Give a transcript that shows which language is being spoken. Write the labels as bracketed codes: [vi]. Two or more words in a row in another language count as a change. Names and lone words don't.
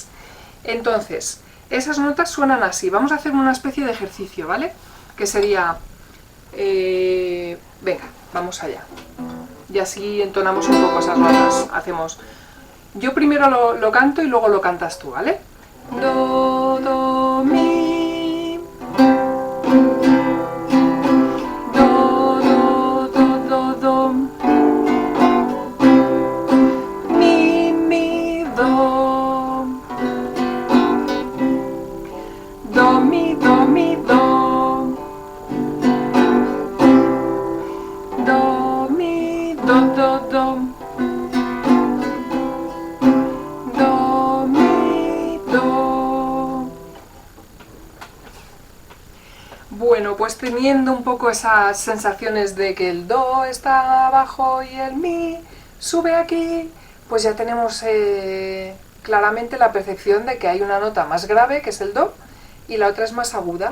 [es] Entonces, esas notas suenan así. Vamos a hacer una especie de ejercicio, ¿vale? Que sería... venga, vamos allá. Y así entonamos un poco esas notas. Hacemos... Yo primero lo canto y luego lo cantas tú, ¿vale? Do, do, mi. Do, do, do, do, do. Mi, do. Do, mi, do, mi, do. Do, mi, do, do, do. Do, mi, do. Bueno, pues teniendo un poco esas sensaciones de que el do está abajo y el mi sube aquí, pues ya tenemos claramente la percepción de que hay una nota más grave, que es el do, y la otra es más aguda.